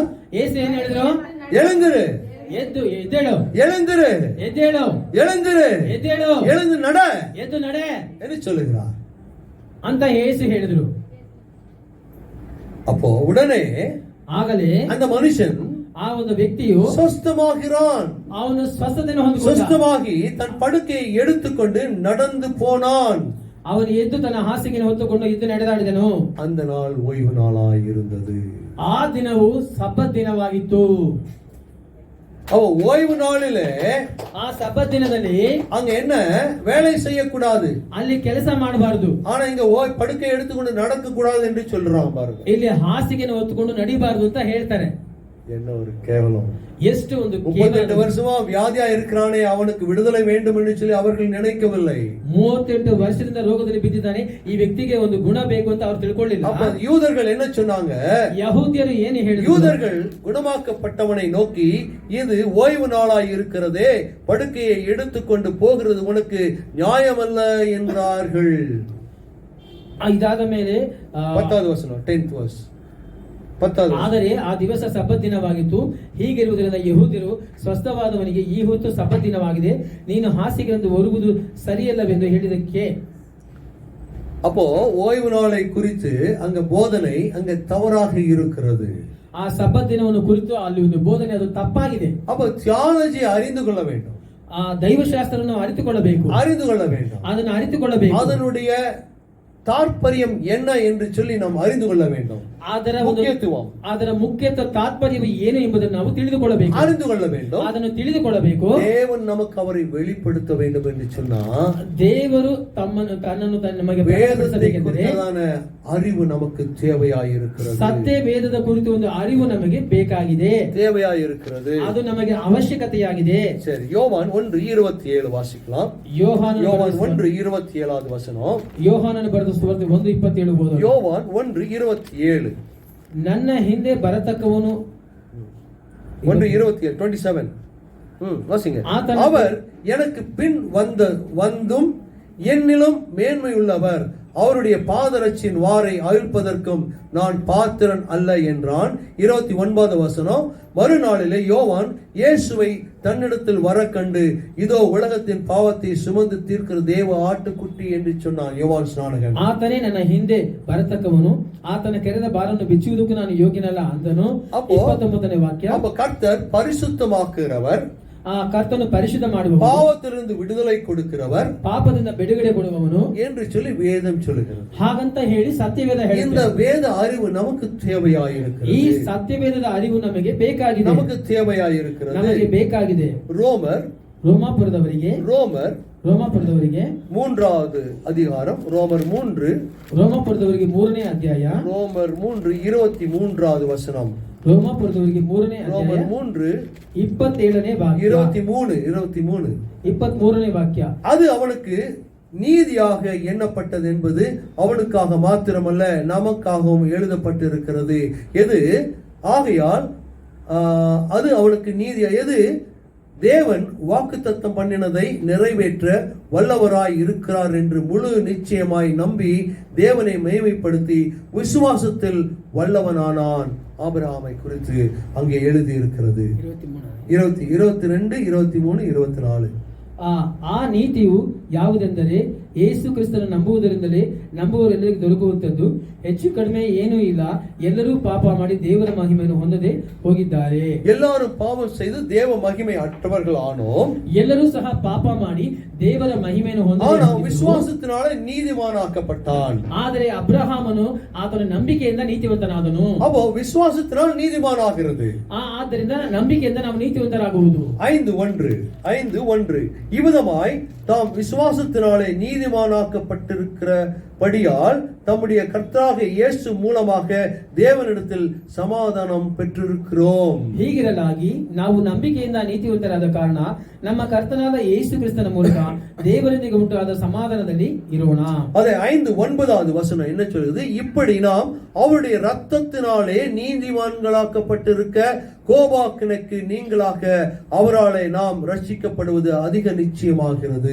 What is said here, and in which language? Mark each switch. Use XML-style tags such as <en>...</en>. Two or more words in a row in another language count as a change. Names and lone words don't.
<kn>ಯೇಸು ಏನ್ ಹೇಳಿದ್ರು?</kn> <ta>எழுந்திரு,</ta> <kn>ಎದ್ದೇಳು,</kn> <ta>எழுந்திரு,</ta> <kn>ಎದ್ದೇಳು,</kn> <ta>எழுந்திரு,</ta> <kn>ಎದ್ದೇಳು,</kn> <ta>எழுந்து நட</ta> <kn>ಎದ್ದು ನಡೆ</kn> <ta>என்று சொல்லுகிறார்</ta> <kn>ಅಂತ ಯೇಸು ಹೇಳಿದ್ರು.</kn> <ta>அப்போ உடனே</ta> <kn>ಆಗಲೇ</kn> <ta>அந்த மனுஷன்,</ta> <kn>ಆ ಒಂದು ವ್ಯಕ್ತಿಯು</kn> <ta>ಸ್ವಸ್ಥமாகிறான்.</ta> <kn>ಅವನು ಸ್ವಸ್ಥತೆಯನ್ನು ಹೊಂದಿಕೊಂಡ.</kn> <ta>ಸ್ವಸ್ಥವಾಗಿ தன் படுக்கையை எடுத்துக்கொண்டு நடந்து போனான்.</ta> <kn>ಅವನು ಎದ್ದು ತನ್ನ ಹಾಸಿಗೆಯನ್ನು ಹೊತ್ತುಕೊಂಡು ಎದ್ದು ನಡೆದಾಡಿದನು.</kn> <ta>அந்த நாள் ஓய்வு நாளாய் இருந்தது.</ta> <kn>ಆ ದಿನವು ಸಬ್ಬತ್ ದಿನವಾಗಿತ್ತು.</kn> <ta>அவ ஓய்வு நாளிலே,</ta> <kn>ಆ ಸಬ್ಬತ್ ದಿನದಲ್ಲಿ</kn> <ta>அங்க என்ன வேலை செய்யக்கூடாது,</ta> <kn>ಅಲ್ಲಿ ಕೆಲಸ ಮಾಡಬಾರದು.</kn> <ta>ஆனா இங்க படுக்கை எடுத்துக்கொண்டு நடக்க கூடாது என்று சொல்றான் பாருங்க.</ta> <kn>ಇಲ್ಲಿ ಹಾಸಿಗೆಯನ್ನು ಹೊತ್ತುಕೊಂಡು ನಡಿಬಾರದು ಅಂತ ಹೇಳ್ತಾರೆ.</kn> <ta>என்ன ஒரு கேவலம்.</ta> <kn>ಎಷ್ಟು ಒಂದು</kn> <ta>38 வருஷமா வியாதியா இருக்கிறானே, அவனுக்கு விடுதலை வேண்டும் என்று சொல்லி அவர்கள் நினைக்கவில்லை.</ta> <kn>38 ವರ್ಷದಿಂದ ರೋಗದಲ್ಲಿ ಬಿದ್ದಿದ್ದಾನೆ, ಈ ವ್ಯಕ್ತಿಗೆ ಒಂದು ಗುಣ ಬೇಕು ಅಂತ ಅವರು ತಿಳ್ಕೊಳ್ಳಿಲ್ಲ.</kn> <ta>அப்ப யூதர்கள் என்ன சொன்னாங்க?</ta> <kn>ಯಹೂದ್ಯರು ಏನು ಹೇಳಿದ್ರು?</kn> <ta>யூதர்கள் குணமாக்கப்பட்டவனை நோக்கி, இது ஓய்வு நாளாய் இருக்கிறதே, படுக்கையை எடுத்துக்கொண்டு போகிறது உனக்கு நியாயமல்ல என்றார்கள்.</ta> <kn>ಇದಾದ ಮೇಲೆ</kn> <ta>10வது வசனம்,</ta> <en>10th verse.</en> <ta>10வது.</ta> <kn>ಆದರೆ ಆ ದಿವಸ ಸಬ್ಬತ್ ದಿನವಾಗಿತ್ತು. ಹೀಗಿರುವುದರಿಂದ ಯಹೂದ್ಯರು ಸ್ವಸ್ಥವಾದವನಿಗೆ ಈ ಹೊತ್ತು ಸಬ್ಬತ್ ದಿನವಾಗಿದೆ, ನೀನು ಹಾಸಿಗೆಂದು ಒರುಗುವುದು ಸರಿಯಲ್ಲವೆಂದು ಹೇಳಿದಕ್ಕೆ.</kn> <ta>அப்போ ஓய்வு நாளை குறித்து அங்க போதனை அங்க தவறாக இருக்கிறது.</ta> <kn>ಆ ಸಬ್ಬತ್ ದಿನವನ್ನು ಕುರಿತು ಅಲ್ಲಿ ಒಂದು ಬೋಧನೆ ಅದು ತಪ್ಪಾಗಿದೆ.</kn> <ta>அப்ப தியாலஜி அறிந்து கொள்ள வேண்டும்.</ta> <kn>ಆ ದೈವಶಾಸ್ತ್ರವನ್ನು ಅರಿತುಕೊಳ್ಳಬೇಕು, ಅದನ್ನು ಅರಿತುಕೊಳ್ಳಬೇಕು.</kn> <ta>அதனுடைய தாற்பயம் என்ன என்று சொல்லி நாம் அறிந்து கொள்ள வேண்டும்.</ta> <kn>ಅದರ ಮುಖ್ಯತ್ವ ತಾತ್ಪರ್ಯವು ಏನು ಎಂಬುದನ್ನು ನಾವು ತಿಳಿದುಕೊಳ್ಳಬೇಕು,</kn> <ta>அறிந்து கொள்ள வேண்டும்.</ta> <kn>ಅದನ್ನು ತಿಳಿದುಕೊಳ್ಳಬೇಕು.</kn> <ta>தேவன் நமக்கு அவரை வெளிப்படுத்த வேண்டும் என்று சொன்னா,</ta> <kn>ದೇವರು ತನ್ನನ್ನು ನಮಗೆ</kn> <ta>வேதத்திற்கான அறிவு நமக்கு தேவையாயிருக்கிறது.</ta> <kn>ಸತ್ಯ ವೇದದ ಕುರಿತು ಒಂದು ಅರಿವು ನಮಗೆ ಬೇಕಾಗಿದೆ,</kn> <ta>தேவையாயிருக்கிறது.</ta> <kn>ಅದು ನಮಗೆ ಅವಶ್ಯಕತೆಯಾಗಿದೆ.</kn> <ta>சரி, யோவான் 1:27 வாசிக்கலாம். யோவான் 1:27வது வசனம்.</ta> <kn>ಯೋಹಾನನು ಬರೆದ ಸುವಾರ್ತೆ 1:27 ಓದೋಣ.</kn> <ta>யோவான் 1:27.</ta> <kn>ನನ್ನ ಹಿಂದೆ ಬರತಕ್ಕವನು</kn> <ta>1:27 வாசிங்க. அவர் எனக்கு பின் வந்தும் என்னிலும் மேன்மையுள்ளவர், அவருடைய பாதரட்சியின் வாரை அவிழ்ப்பதற்கும் நான் பாத்திரன் அல்ல என்றான். 29வது வசனம். மறுநாளிலே யோவான் இயேசுவை தன்னிடத்தில் வர கண்டு, இதோ உலகத்தின் பாவத்தை சுமந்து தீர்க்கிற தேவ ஆட்டுக்குட்டி என்று சொன்னான். யோவான் ಸ್ನಾನகன்.</ta> <kn>ಆತನೇ ನನ್ನ ಹಿಂದೆ ಬರತಕ್ಕವನು, ಆತನ ಕೆರೆದ ಬಾರನ್ನು ಬಿಚ್ಚುವುದಕ್ಕೂ ನಾನು ಯೋಗ್ಯನಲ್ಲ ಅಂದನು. 29ನೇ ವಾಕ್ಯ.</kn> <ta>அப்ப கர்த்தர் பரிசுத்தமாக்குகிறவர்,</ta> <kn>ಕರ್ತನು ಪರಿಶುದ್ಧ ಮಾಡುವವನು,</kn> <ta>பாவத்திலிருந்து விடுதலை கொடுக்கிறவர்,</ta> <kn>ಪಾಪದಿಂದ ಬಿಡುಗಡೆ ಕೊಡುವವನು</kn> <ta>என்று சொல்லி வேதம் சொல்லுகிறது.</ta> <kn>ಹಾಗಂತ ಹೇಳಿ ಸತ್ಯವೇದ ಹೇಳುತ್ತದೆ.</kn> <ta>இந்த வேத அறிவு நமக்கு தேவையாயிருக்கிறது.</ta> <kn>ಈ ಸತ್ಯವೇದದ ಅರಿವು ನಮಗೆ ಬೇಕಾಗಿದೆ,</kn> <ta>நமக்கு தேவையாயிருக்கிறது,</ta> <kn>ನಮಗೆ ಬೇಕಾಗಿದೆ. ರೋಮಾಪುರದವರಿಗೆ</kn> <ta>3வது அதிகாரம், ரோமர் 3,</ta> <kn>ರೋಮಾಪುರದವರಿಗೆ 3ನೇ ಅಧ್ಯಾಯ,</kn> <ta>ரோமர் 3:23வது வசனம்.</ta> <kn>ರೋಮಾಪುರದವರಿಗೆ 3ನೇ ಅಧ್ಯಾಯ,</kn> <ta>ரோமர்</ta> <kn>3:27ನೇ ವಾಕ್ಯ, 23ನೇ ವಾಕ್ಯ.</kn> <ta>அது அவனுக்கு நீதியாக எண்ணப்பட்டது என்பது அவனுக்காக மாத்திரமல்ல நமக்காகவும் எழுதப்பட்டிருக்கிறது. எது ஆகையால் அது அவனுக்கு நீதியா, எது தேவன் வாக்குத்தத்தம் பண்ணினதை நிறைவேற்ற வல்லவராய் இருக்கிறார் என்று முழு நிச்சயமாய் நம்பி தேவனை மகிமைப்படுத்தி விசுவாசத்தில் வல்லவனானான். ஆபிரகாமை குறித்து அங்கே எழுதி இருக்கிறது. 22, 23, 24.</ta> <kn>ಆ ನೀತಿಯು ಯಾವುದೆಂದರೆ ಯೇಸು ಕ್ರಿಸ್ತನ ನಂಬುವುದರಿಂದಲೇ ನಂಬುವವರೆಲ್ಲರಿಗೂ ದೊರಕುವಂತದ್ದು, ಹೆಚ್ಚು ಕಡಿಮೆ ಏನೂ ಇಲ್ಲ. ಎಲ್ಲರೂ ಪಾಪ ಮಾಡಿ ದೇವರ ಮಹಿಮೆಯನ್ನು ಹೊಂದದೆ ಹೋಗಿದ್ದಾರೆ.</kn> <ta>எல்லாரும் பாவம் செய்து தேவ மகிமை அற்றவர்கள் ஆனோம்.</ta> <kn>ಎಲ್ಲರೂ ಸಹ ಪಾಪ ಮಾಡಿ ದೇವರ ಮಹಿಮೆಯನ್ನು ಹೊಂದದೆ,</kn> <ta>ஆனால் விசுவாசத்தினாலே நீதிமானாக்கப்பட்டான்.</ta> <kn>ಆದರೆ ಅಬ್ರಹಾಮನು ಆತನ ನಂಬಿಕೆಯಿಂದ ನೀತಿವಂತನಾದನು.</kn> <ta>அப்போ விசுவாசத்தினால் நீதிமானாகிறது.</ta> <kn>ಆದ್ದರಿಂದ ನಂಬಿಕೆಯಿಂದ ನಾವು ನೀತಿವಂತರಾಗುವುದು.</kn> <ta>5:1 இவ்விதமாய் தாம் விசுவாசத்தினாலே நீதிமானாக்கப்பட்டிருக்கிறபடியால் தம்முடைய கர்த்தராகிய இயேசு மூலமாக தேவனிடத்தில் சமாதானம் பெற்றிருக்கிறோம்.</ta> <kn>ಹೀಗಿರಲಾಗಿ ನಾವು ನಂಬಿಕೆಯಿಂದ ನೀತಿವಂತರಾದ ಕಾರಣ ನಮ್ಮ ಕರ್ತನಾದ ಯೇಸು ಕ್ರಿಸ್ತನ ಮೂಲಕ ದೇವರೊಂದಿಗೆ ಉಂಟಾದ ಸಮಾಧಾನದಲ್ಲಿ ಇರೋಣ.</kn> <ta>அதே 5:9வது வசனம் என்ன சொல்லுது? இப்படி நாம் அவருடைய இரத்தத்தினாலே நீதிமான்களாக்கப்பட்டிருக்க கோபாக்கினைக்கு நீங்களாக அவராலே நாம் ரட்சிக்கப்படுவது அதிக நிச்சயமாகிறது.</ta>